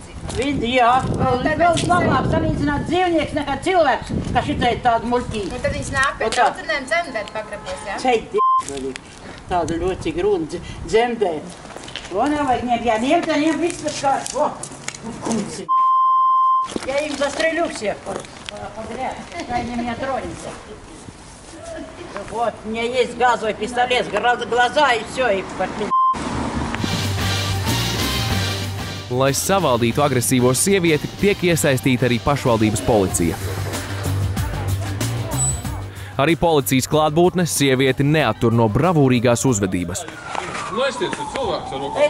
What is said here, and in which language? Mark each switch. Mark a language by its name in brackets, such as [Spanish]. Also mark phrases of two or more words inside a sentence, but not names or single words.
[Latvian] Jā, vēl labāk salīdzināt dzīvnieks nekā cilvēks, ka šitai ir tāda muļķīga. Un tad viņas nāk pie draudzenēm dzemdēt pagrabos, jā? Ceit, tāda ļoti grūna dzemdēt. To nevajag ņemt, ja ņemt, tad ņemt viss pēc kāds. Kunci. [Russian] Я им застрелю всех подряд. Дай мне тронется. Вот, у меня есть газовый пистолет, глаза и все, и подпи***. [Latvian] Lai savaldītu agresīvo sievieti, tiek iesaistīta arī pašvaldības policija. Arī policijas klātbūtne sievieti neattur no bravūrīgās uzvedības. Aiztiec cilvēks ar rokām.